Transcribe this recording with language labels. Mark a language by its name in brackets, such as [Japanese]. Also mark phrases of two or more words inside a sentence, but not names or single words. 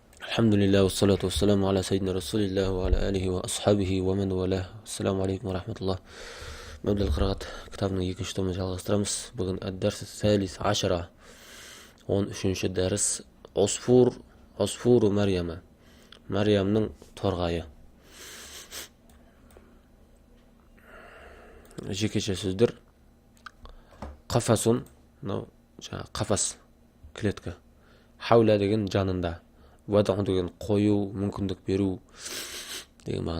[Arabic] الحمد لله والصلاة والسلام على سيدنا رسول الله وعلى آله وأصحابه ومن والاه. السلام عليكم ورحمة الله. نبدأ القراءة كتابنا [Kazakh] екінші томын жалғастырамыз. [Arabic] Бүгін الدرس الثالث عشرة [Kazakh] 13-ші дәріс [Arabic] عصفور مريم. [Kazakh] Мариямның торғайы. Жекеше сөздер. Қафасын, қафас, клетка. Хаула деген жанында. Вадаун деген қою, мүмкіндік беру деген мағына.